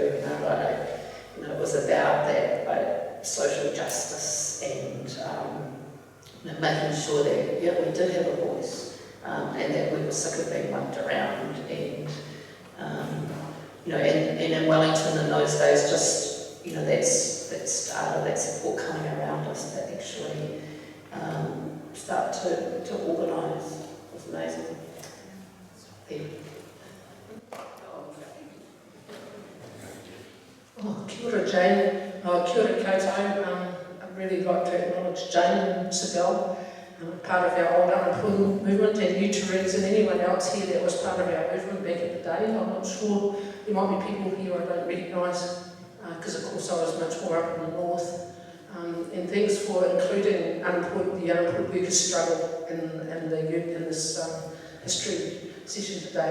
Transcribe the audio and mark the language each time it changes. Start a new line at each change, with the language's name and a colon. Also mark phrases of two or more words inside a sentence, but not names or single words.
English: It was about that social justice and making sure that we did have a voice and that we were sick of being mucked around. And and in Wellington in those days, just that started that support coming around us that actually start to organise. Amazing.
Māori: Kia ora, Jane. Kia ora koutou.
English: I'd really like to acknowledge Jane and Cybe, part of our old unemployment movement, and you, Therese, and anyone else here that was part of our movement back in the day. I'm not sure, there might be people here I don't recognise, because of course I was much more up in the north. And thanks for including the unemployed workers' struggle in this history session today.